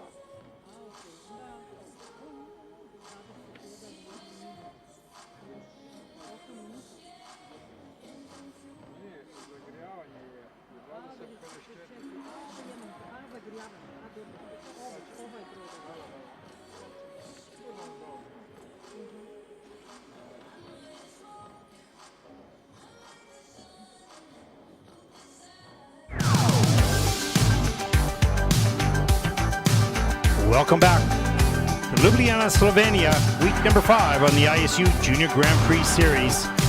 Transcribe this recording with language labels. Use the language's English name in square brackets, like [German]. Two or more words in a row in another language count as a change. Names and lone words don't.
[Croatian] A, okej, onda 21 minut. Još 8 minuta. Nije, zagrijavanje je 20:54. A, zagrijavanje, a dobro. Ovaj broj da da. To nam dobro. [English] Welcome back to Ljubljana, Slovenia, week number 5 on the ISU Junior Grand Prix Series.